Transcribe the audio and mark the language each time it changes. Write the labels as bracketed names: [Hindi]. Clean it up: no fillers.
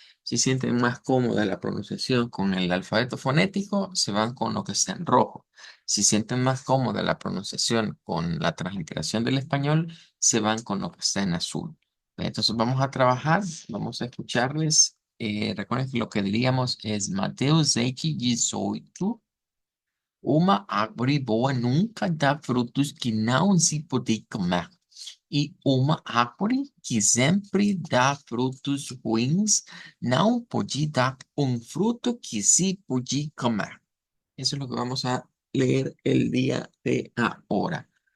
[Spanish] Si sienten más cómoda la pronunciación con el alfabeto fonético, se van con lo que está en rojo. Si sienten más cómoda la pronunciación con la transliteración del español, se van con lo que está en azul. Entonces vamos a trabajar, vamos a escucharles. Recuerden que lo que diríamos es Mateo 6:18. [Portuguese] Uma árvore boa nunca dá frutos que não se pode comer. E uma árvore que sempre dá frutos ruins não pode dar un fruto que sí pode comer. [Spanish] Eso es lo que vamos a leer el día de ahora.